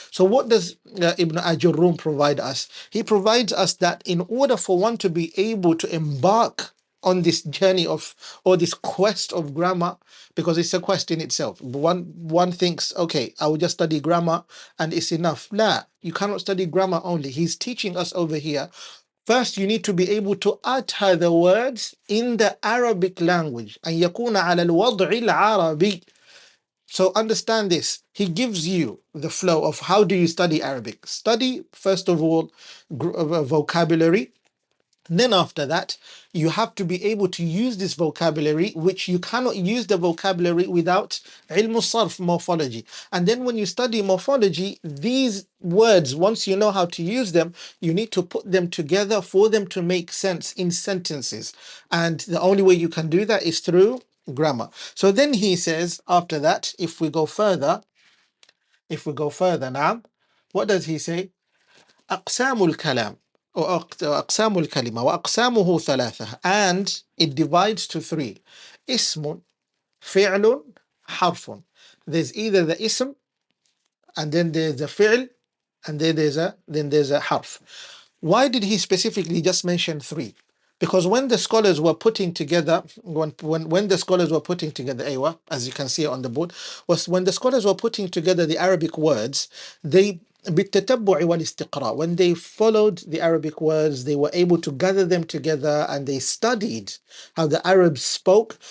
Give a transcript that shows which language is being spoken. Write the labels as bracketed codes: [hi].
[en] So what does Ibn Ajurrum provide us? He provides us that in order for one to be able to embark on this journey of, or this quest of grammar, because it's a quest in itself. One thinks, okay, I will just study grammar and it's enough. La, you cannot study grammar only. He's teaching us over here. First, you need to be able to utter the words in the Arabic language. [ar] أن يكون على الوضع العربي. [en] So understand this. He gives you the flow of how do you study Arabic. Study, first of all, vocabulary. Then after that, you have to be able to use this vocabulary, which you cannot use the vocabulary without ilm sarf, morphology. And then when you study morphology, these words, once you know how to use them, you need to put them together for them to make sense in sentences. And the only way you can do that is through grammar. So then he says, after that, if we go further now, what does he say? [ar] أقسام الكلام أقسام الكلمة وأقسامه ثلاثة, [en] and it divides to 3. [ar] اسم, فعل, حرف. [en] There's either the ism, and then there's the fi'l, and then there's a harf. Why did he specifically just mention 3? Because when the scholars were putting together, when the scholars were putting together, Aywa, as you can see on the board, was when the scholars were putting together the Arabic words, they [ar] بالتتبع والاستقراء, [en] when they followed the Arabic words, they were able to gather them together and they studied how the Arabs spoke.